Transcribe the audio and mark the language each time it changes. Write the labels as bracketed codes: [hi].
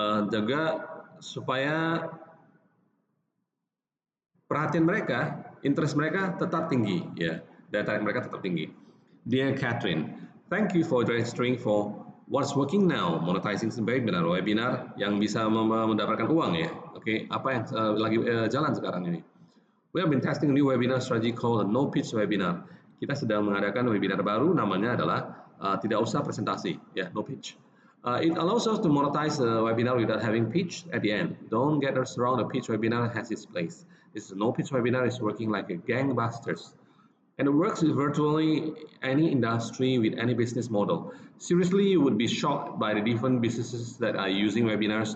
[id] Juga supaya perhatian mereka interest mereka tetap tinggi, ya, daya tarik mereka tetap tinggi. [en] Dear Catherine, thank you for registering for What's Working Now, monetizing webinar [id] yang bisa mendapatkan uang ya. Oke, apa yang lagi jalan sekarang ini? [en] We have been testing a new webinar strategy called a no pitch webinar. [id] Kita sedang mengadakan webinar baru, namanya adalah tidak usah presentasi, ya, [en] no pitch. It allows us to monetize the webinar without having pitch at the end. Don't get us wrong, the pitch webinar has its place. This no pitch webinar is working like a gangbusters. And it works with virtually any industry with any business model. Seriously, you would be shocked by the different businesses that are using webinars.